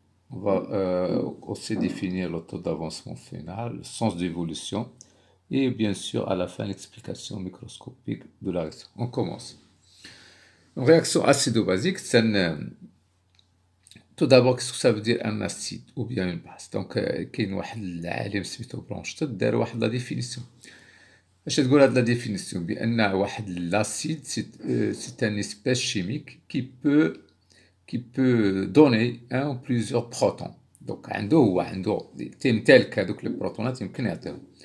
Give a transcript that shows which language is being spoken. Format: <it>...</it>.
<fr>On va aussi définir le taux d'avancement final, le sens d'évolution, et bien sûr à la fin l'explication microscopique de la réaction. On commence. Une réaction acido-basique, c'est tout d'abord, qu'est-ce que ça veut dire un acide ou bien une base?</fr> <ar>Donc كاين واحد العالم سميتو برونشتت دار واحد لا ديفينيسيون. اش تقول هاد لا ديفينيسيون؟ بان واحد لاسيد</ar> <fr>c'est un espèce chimique qui peut donner un ou plusieurs protons.</fr> <ar>Donc عنده تمتلك هذوك البروتونات يمكن يعطيهم.</ar>